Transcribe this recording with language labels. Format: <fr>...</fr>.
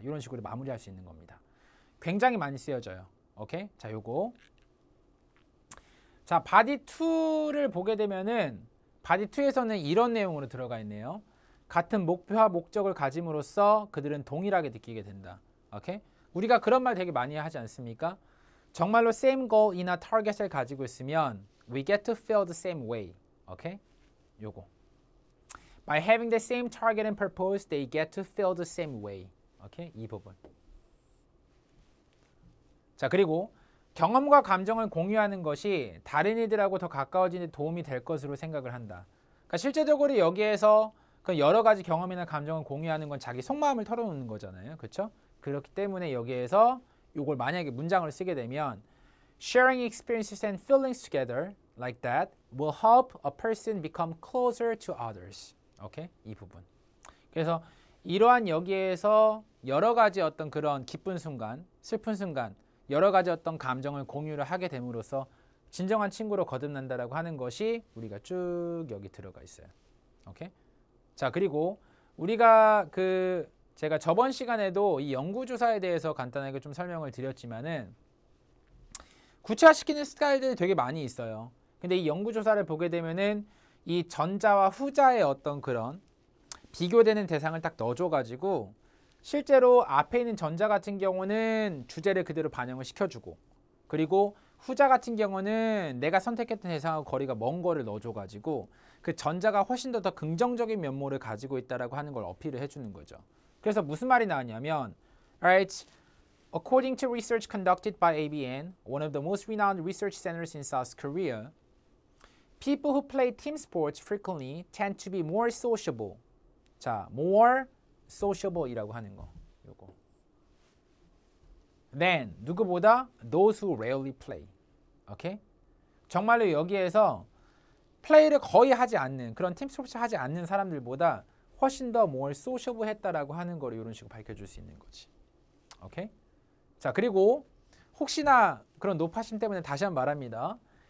<ko>이런 식으로 마무리할 수 있는 겁니다. 굉장히 많이 쓰여져요. 오케이? 자, 요거. 자, 바디 2를 보게 되면은 바디 2에서는 이런 내용으로 들어가 있네요. 같은 목표와 목적을 가짐으로써 그들은 동일하게 느끼게 된다. 오케이? 우리가 그런 말 되게 많이 하지 않습니까? 정말로</ko> <en>same goal이나 target을</en> <ko>가지고 있으면</ko> <en>we get to feel the same way.</en> <ko>오케이? 요거.</ko> <en>By having the same target and purpose, they get to feel the same way.</en> <ko>오케이? 이 부분. 자, 그리고 경험과 감정을 공유하는 것이 다른 이들하고 더 가까워지는 데 도움이 될 것으로 생각을 한다. 그러니까 실제적으로 여기에서 그 여러 가지 경험이나 감정을 공유하는 건 자기 속마음을 털어놓는 거잖아요. 그렇죠? 그렇기 때문에 여기에서 이걸 만약에 문장을 쓰게 되면</ko> <en>Sharing experiences and feelings together like that will help a person become closer to others.</en> <ko>오케이? 이 부분. 그래서 이러한 여기에서 여러 가지 어떤 그런 기쁜 순간, 슬픈 순간, 여러 가지 어떤 감정을 공유를 하게 됨으로써 진정한 친구로 거듭난다라고 하는 것이 우리가 쭉 여기 들어가 있어요. 오케이? 자, 그리고 우리가 제가 저번 시간에도 이 연구조사에 대해서 간단하게 좀 설명을 드렸지만은 구체화시키는 스타일들이 되게 많이 있어요. 근데 이 연구조사를 보게 되면은 이 전자와 후자의 어떤 그런 비교되는 대상을 딱 넣어줘가지고 실제로 앞에 있는 전자 같은 경우는 주제를 그대로 반영을 시켜주고 그리고 후자 같은 경우는 내가 선택했던 대상하고 거리가 먼 거를 넣어줘가지고 그 전자가 훨씬 더 긍정적인 면모를 가지고 있다라고 하는 걸 어필을 해주는 거죠. 그래서 무슨 말이 나왔냐면</ko> <en>Alright, according to research conducted by ABN, one of the most renowned research centers in South Korea, people who play team sports frequently tend to be more sociable.</en> <ko>자,</ko> <en>more sociable</en> <ko>이라고 하는 거. 요거.</ko> <en>Than</en> <ko>누구보다</ko> <en>those who rarely play.</en> <ko>오케이? 정말로 여기에서 플레이를 거의 하지 않는 그런 팀 스포츠 하지 않는 사람들보다 훨씬 더</ko> <en>more sociable</en> <ko>했다라고 하는 거를 이런 식으로 밝혀줄 수 있는 거지. 오케이? 자, 그리고 혹시나 그런 노파심 때문에 다시 한번 말합니다.</ko>